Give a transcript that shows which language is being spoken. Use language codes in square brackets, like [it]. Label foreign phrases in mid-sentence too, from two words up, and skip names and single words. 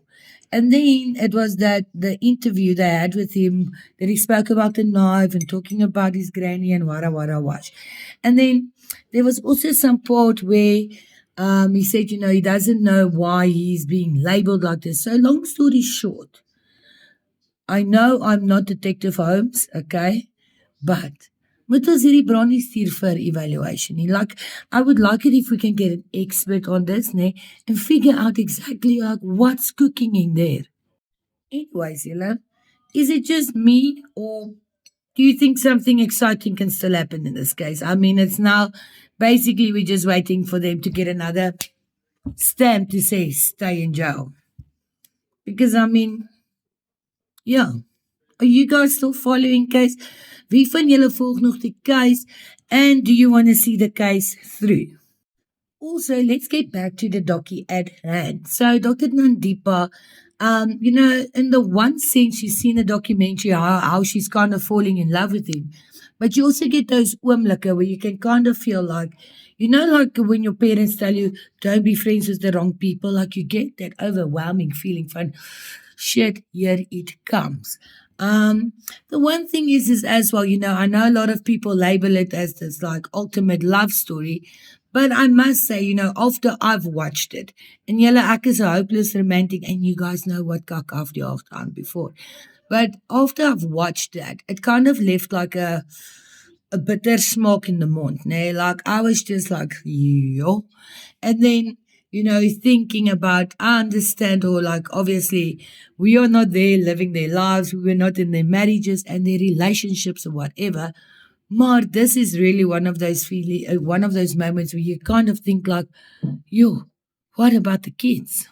[en] And then it was that the interview they had with him that he spoke about the knife and talking about his granny and wara watch. And then there was also some part where he said, he doesn't know why he's being labeled like this. So long story short, I know I'm not Detective Holmes, okay? [af] But moet ons hierdie bronnie stuur vir evaluation. [en] Like, I would like it if we can get an expert on this, and figure out exactly like what's cooking in there. Anyways, is it just me or do you think something exciting can still happen in this case? I mean, it's now basically we're just waiting for them to get another stamp to say stay in jail. Because, I mean, yeah. Are you guys still following case? [af] Wie van julle volg nog die case? [en] And do you want to see the case through? Also, let's get back to the docu at hand. So, Dr. Nandipa, in the one sense, you see in the documentary how she's kind of falling in love with him. But you also get those oomblikke where you can kind of feel like, like when your parents tell you, don't be friends with the wrong people, like you get that overwhelming feeling from, shit, here it comes. The one thing is as well, I know a lot of people label it as this like ultimate love story, but I must say, after I've watched it, and [af] julle ek is [en] a hopeless romantic, and you guys know what [af] kak af die hoog aan [en] before. But after I've watched that, it kind of left like a bitter smoke in the [af] mond, nee? [en] Like I was just like, yo. And then, thinking about, I understand, or like obviously we are not there living their lives, we were not in their marriages and their relationships or whatever. Maar this is really one of those moments where you kind of think like, yo, what about the kids?